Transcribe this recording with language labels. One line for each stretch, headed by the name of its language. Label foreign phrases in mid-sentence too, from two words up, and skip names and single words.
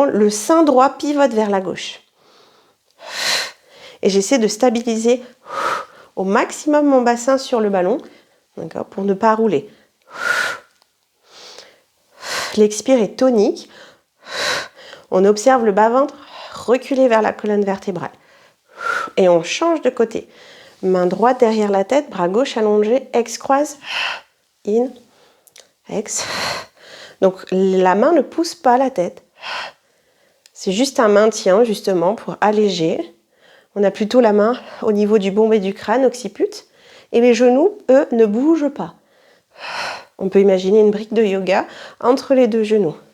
French: Le sein droit pivote vers la gauche. Et j'essaie de stabiliser au maximum mon bassin sur le ballon, d'accord, pour ne pas rouler. L'expire est tonique. On observe le bas-ventre reculer vers la colonne vertébrale. Et on change de côté. Main droite derrière la tête, bras gauche allongé, ex-croise, in, ex. Donc la main ne pousse pas la tête. C'est juste un maintien justement pour alléger. On a plutôt la main au niveau du bombé du crâne, occiput. Et les genoux, eux, ne bougent pas. On peut imaginer une brique de yoga entre les deux genoux.